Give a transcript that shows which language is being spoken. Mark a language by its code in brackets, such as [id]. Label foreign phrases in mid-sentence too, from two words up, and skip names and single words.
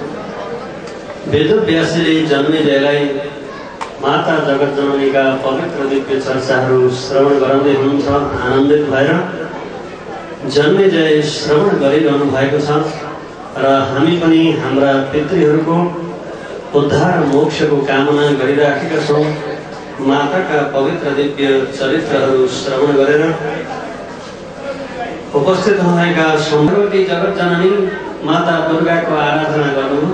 [ne] वेदव्यासले जन्मेजयलाई माता जगत जननी का पवित्र दिव्य चर्चाहरू श्रवण गराउँदै हुनुहुन्छ। आनन्दित भएर जन्मेजय श्रवण गरिरहनु भएको छ र हामी पनि हाम्रा पितृहरूको उद्धार मोक्षको कामना गरिराखेका छौं। माताका पवित्र दिव्य चरित्रहरू श्रवण गरेर उपस्थित हुनुभएका भगवती जगत जननी माता दुर्गाको आराधना गर्नुभयो।